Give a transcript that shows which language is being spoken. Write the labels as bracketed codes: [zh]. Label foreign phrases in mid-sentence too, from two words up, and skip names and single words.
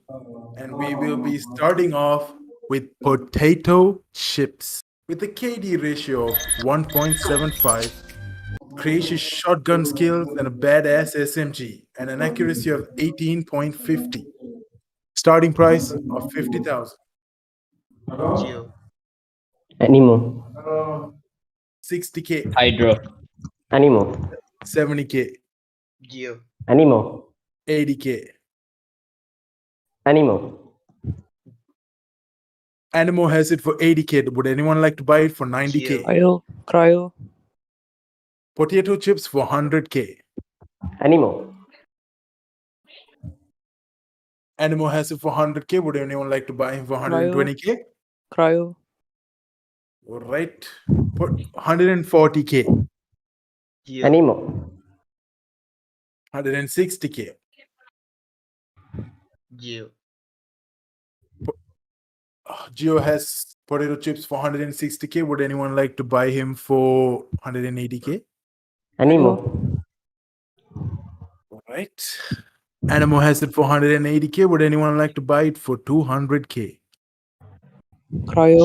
[en] And we will be starting off with potato chips with a KD ratio of 1.75, crazy shotgun skills, and a badass SMG, and an accuracy of 18.50. Starting price of 50,000. Geo. Animo. 60K, Hydro. Animo. 70K, Geo. Animo. 80K. Animo. Animo has it for 80K. Would anyone like to buy it for 90K? Cryo. Cryo. Potato chips for 100K. Animo. Animo has it for 100K. Would anyone like to buy him for 120K? Cryo. All right. Put 140K, Geo. Animo. 160K. Geo. Geo has potato chips for 160K. Would anyone like to buy him for 180K? Animo. All right. Animo has it for 180K. Would anyone like to buy it for 200K? Cryo.